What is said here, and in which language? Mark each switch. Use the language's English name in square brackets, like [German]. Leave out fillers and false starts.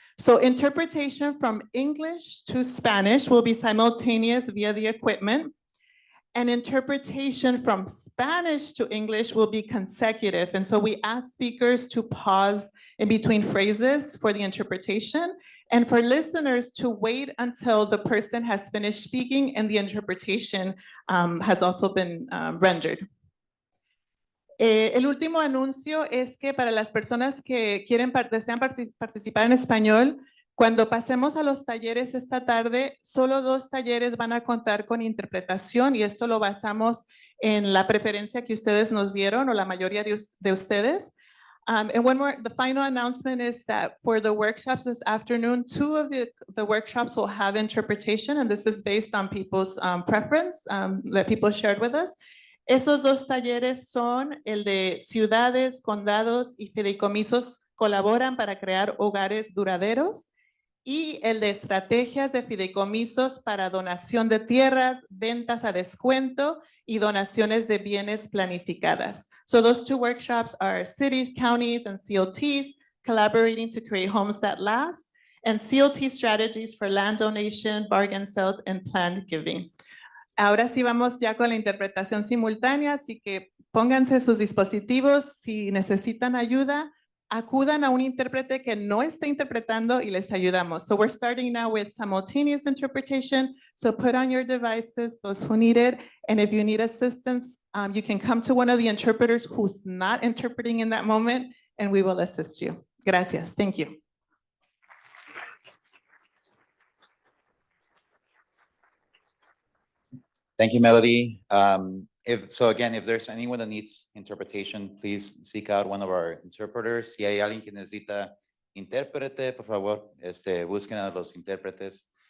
[English] So interpretation from English to Spanish will be simultaneous via the equipment. And interpretation from Spanish to English will be consecutive. And so we ask speakers to pause in between phrases for the interpretation and for listeners to wait until the person has finished speaking and the interpretation has also been rendered. [Spanish] El último anuncio es que para las personas que desean participar en español, cuando pasemos a los talleres esta tarde, solo 2 talleres van a contar con interpretación y esto lo basamos en la preferencia que ustedes nos dieron o la mayoría de ustedes. [English] And the final announcement is that for the workshops this afternoon, 2 of the workshops will have interpretation, and this is based on people's preference that people shared with us. [Spanish] Esos 2 talleres son el de ciudades, condados y fideicomisos colaboran para crear hogares duraderos y el de estrategias de fideicomisos para donación de tierras, ventas a descuento y donaciones de bienes planificadas. [English] So those 2 workshops are cities, counties, and CLTs collaborating to create homes that last, and CLT strategies for land donation, bargain sales, and planned giving. [Spanish] Ahora sí vamos ya con la interpretación simultánea, así que pónganse sus dispositivos. Si necesitan ayuda, acudan a un intérprete que no esté interpretando y les ayudamos. [English] So we're starting now with simultaneous interpretation. So put on your devices, those who need it. And if you need assistance, you can come to one of the interpreters who's not interpreting in that moment, and we will assist you. [Spanish] Gracias. [English] Thank you. Thank you, Melody. If there's anyone that needs interpretation, please seek out one of our interpreters. [Spanish] Si hay alguien que necesita intérprete, por favor, busquen a los intérpretes.